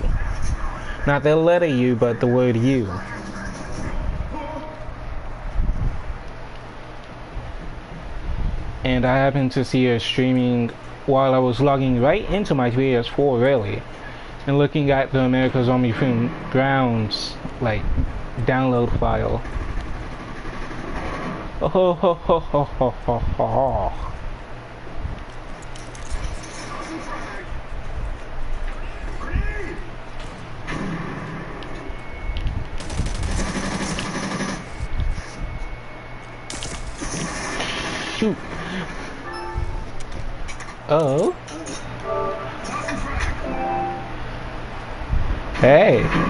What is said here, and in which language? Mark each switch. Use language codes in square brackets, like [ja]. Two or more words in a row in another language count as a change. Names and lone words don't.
[en] Not the letter U, but the word U. And I happened to see her streaming while I was logging right into my PS4 really. And looking at the America's Army Proving Grounds download file. Oh ho ho ho ho ho ho ho. Shoot. Oh. Hey.